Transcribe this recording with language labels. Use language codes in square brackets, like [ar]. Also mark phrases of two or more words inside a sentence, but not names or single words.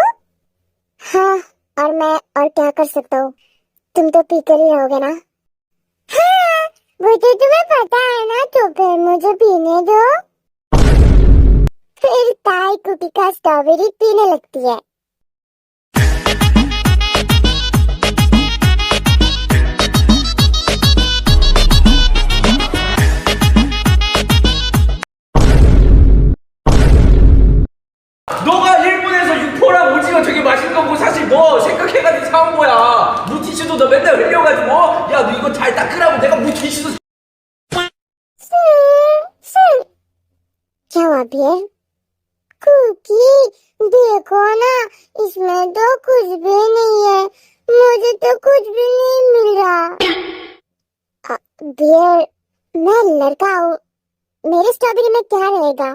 [hi] हाँ, और मैं और क्या कर सकता हूँ? तुम तो पीकर ही रहोगे ना? हाँ, वो तो तुम्हें पता है ना, तो फिर मुझे पीने दो। फिर ताई कुकी का स्ट्रॉबेरी पीने लगती है। [ko] 너가 일본에서 육포랑 오징어 되게 맛있는 거 사실 뭐 생각해가지고 사온 거야. 물티슈도 너 맨날 흘려가지고 야 너 이거 잘 닦으라고 내가 물티슈도 [hi] क्या हुआ बियर? कुकी, देखो ना, इसमें तो कुछ भी नहीं है। मुझे तो कुछ भी नहीं मिल रहा। बियर, मैं लड़का हूँ, मेरे स्ट्रॉबेरी में क्या रहेगा?